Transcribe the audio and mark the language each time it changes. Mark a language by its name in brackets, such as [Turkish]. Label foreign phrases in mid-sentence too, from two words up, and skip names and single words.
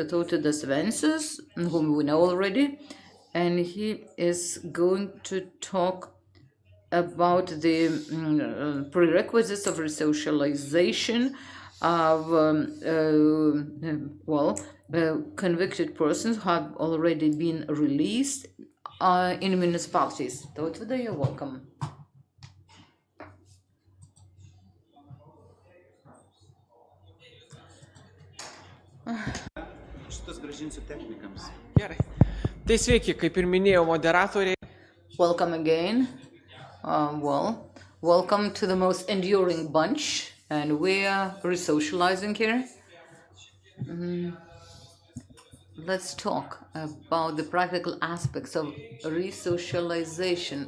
[English] Tautvydas Vencius, whom we know already, and he is going to talk about the prerequisites of resocialization of convicted persons who have already been released in municipalities. Tautvydai, you're welcome. [Lithuanian] Šitas grąžinsiu technikams. Gerai. Tai sveiki, kaip ir minėjau moderatoriai. [English] Welcome again. Welcome to the most enduring bunch, and we are resocializing here. Let's talk about the practical aspects of resocialization.